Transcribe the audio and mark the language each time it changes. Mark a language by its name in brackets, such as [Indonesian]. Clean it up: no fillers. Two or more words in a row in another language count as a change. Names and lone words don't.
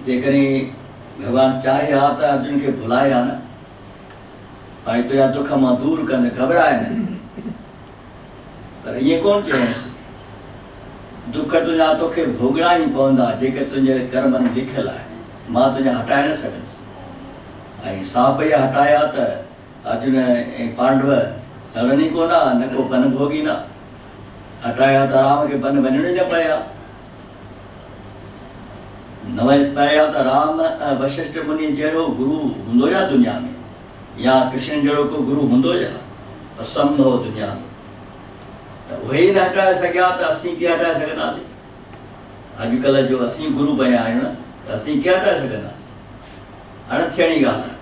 [Sindhi] जेकॾहिं भगवान चाहे हा त अर्जुन खे भुलाए हा न, भाई तुंहिंजा दुख मां दूर कंदे, घबराए न। पर ईअं कोन चयईंसि, दुख तुंहिंजा तोखे भोगणा ई पवंदा जेके तुंहिंजे कर्मनि में लिखियलु आहे, मां तुंहिंजा हटाए न सघंदुसि। ऐं साप इहा हटाया त अर्जुन ऐं पांडव लड़नि ई कोन हा, न को बन भोगी न हटाया त राम खे बन वञण ई न पिया, न पिया त राम वशिष्ठ मुनि जहिड़ो गुरु हूंदो या दुनिया में, या कृष्ण जहिड़ो को गुरु हूंदो या, असंभव दुनिया में। त उहे ई न हटाए सघिया त असीं कीअं हटाए सघंदासीं? अॼुकल्ह जो असीं गुरु बणिया आहियूं न, त असीं कीअं हटाए सघंदासीं? अणथियणी ॻाल्हि आहे।